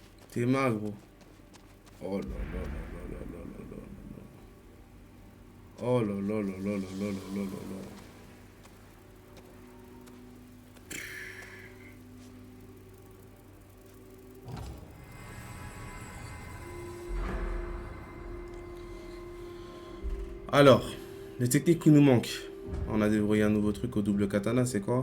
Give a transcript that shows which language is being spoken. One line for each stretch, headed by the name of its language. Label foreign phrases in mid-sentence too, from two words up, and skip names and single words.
French: T'es mal, gros. Oh là là là là là là là là là. Oh là là là là là là là là là là. Alors, les techniques qui nous manquent. On a déverrouillé un nouveau truc au double katana, c'est quoi?